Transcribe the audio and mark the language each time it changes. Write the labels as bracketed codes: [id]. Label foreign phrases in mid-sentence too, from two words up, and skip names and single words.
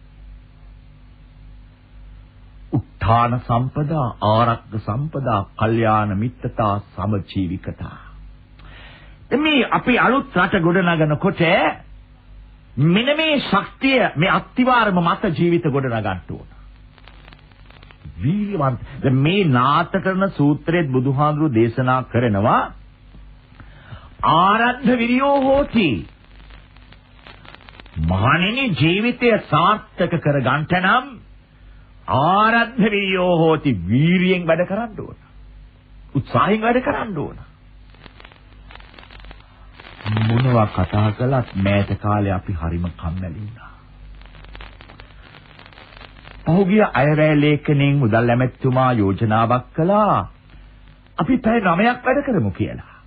[pi] උත්ථාන සම්පදා, ආරක්ක සම්පදා, කල්යාණ මිත්‍රතා, සමජීවිකතා. [si] මේ අපි අලුත් රට ගොඩනගනකොට මෙන්න මේ ශක්තිය මේ අත්තිවාරම මත ජීවිත ගොඩනගන්න ඕන. වීර්යවන්ත මේ නාථ කරන සූත්‍රයේ බුදුහාඳුරු දේශනා කරනවා [pi] ආරද්ධ විරියෝ හෝති. [si] මහණෙනි ජීවිතය සාර්ථක කරගන්නට නම් [pi] ආරද්ධ විරියෝ හෝති, [si] වීරියෙන් වැඩ කරන්න ඕන, උත්සාහයෙන් වැඩ කරන්න ඕන. මොනවා කතා කළත් මෑත කාලේ අපි හරිම කම්මැලි වුණා. පහුගිය අයවැය ලේඛනයෙන් මුදල් ඇමැතිතුමා යෝජනාවක් කළා අපි පැය 9ක් වැඩ කරමු කියලා.